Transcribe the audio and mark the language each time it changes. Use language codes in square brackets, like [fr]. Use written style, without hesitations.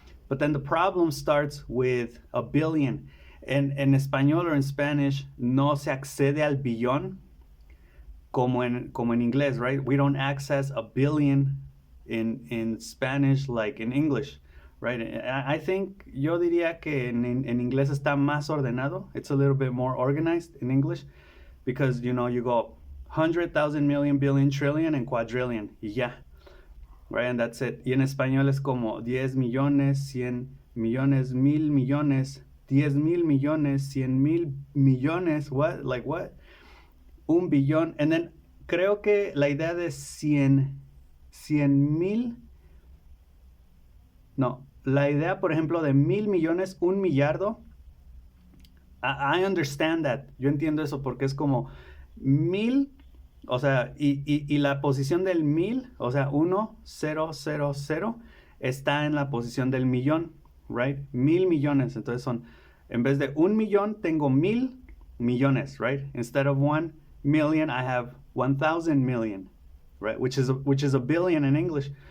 [en] But then the problem starts with a billion. [es] En español [en] or in Spanish, [es] no se accede al billón como en inglés, right? [en] We don't access a billion in Spanish like in English, right? I think, [es] yo diría que en inglés está más ordenado. [en] It's a little bit more organized in English because, you go 100,000, million, billion, trillion, and quadrillion. [es] Y ya. Right? [en] And that's it. [es] Y en español es como 10 millones, 100 millones, 1000 millones, 10,000 millones, 100,000 millones. [en] What? Like what? [es] Un billón. [en] And then [es] creo que la idea de 100,000. No. La idea, por ejemplo, de 1000 millones, un millardo. [en] I understand that. [es] Yo entiendo eso porque es como 1000. O sea, y la posición del 1000, o sea, 1, 0, 0, 0, está en la posición del millón, right? 1000 millones. Entonces en vez de un millón, tengo 1000 millones, right? [en] Instead of 1 million, I have 1,000 million, right? Which is a billion in English.